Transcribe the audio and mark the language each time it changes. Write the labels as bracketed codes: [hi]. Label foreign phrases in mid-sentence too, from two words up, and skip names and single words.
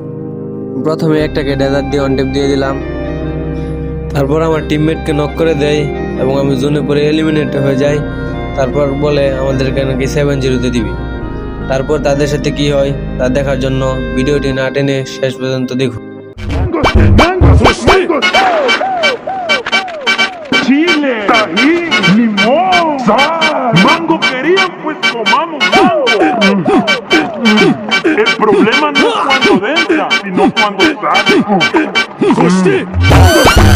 [bn] প্রথমে একটাকে ডেজার্ট দিয়ে অন টেপ দিয়ে দিলাম। তারপর আমার টিমমেটকে নক করে দেয় এবং আমি জোনে পরে এলিমিনেট হয়ে যাই। তারপর বলে আমাদেরকে নাকি 7-0-তে দিবি। তারপর তাদের সাথে কি হয় তা দেখার জন্য ভিডিওটি না টেনে শেষ পর্যন্ত দেখুন। [es] Mangos, chile, tajín, limón, sal. Mango querían, pues comamos mango. El problema no es cuando entra, sino cuando sale.